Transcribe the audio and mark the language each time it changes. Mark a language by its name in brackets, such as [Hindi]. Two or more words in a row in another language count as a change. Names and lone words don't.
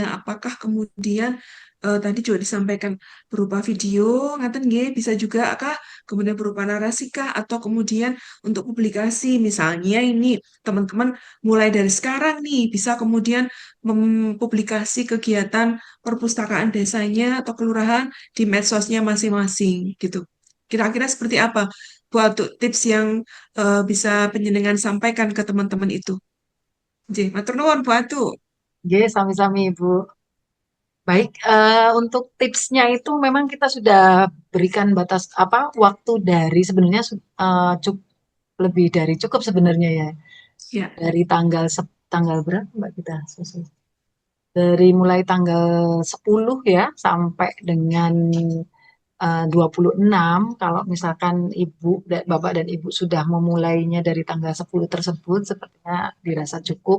[Indonesian] Apakah kemudian tadi juga disampaikan berupa video, [Javanese] ngaten nggih, [Indonesian] bisa juga kah kemudian berupa narasi kah, atau kemudian untuk publikasi, misalnya ini teman-teman mulai dari sekarang nih bisa kemudian mempublikasi kegiatan perpustakaan desanya atau kelurahan di medsosnya masing-masing gitu. Kira-kira seperti apa buat tips yang bisa penjenengan sampaikan ke teman-teman itu? [Javanese] Nggih, matur nuwun Bu Atu. Oke, sami-sami Ibu. [Indonesian] Baik, untuk tipsnya itu memang kita sudah berikan batas apa waktu dari sebenarnya lebih dari cukup sebenarnya ya. Ya, Dari tanggal berapa Mbak kita susun? Dari mulai tanggal 10 ya sampai dengan 26 kalau misalkan Bapak dan Ibu sudah memulainya dari tanggal 10 tersebut sepertinya dirasa cukup.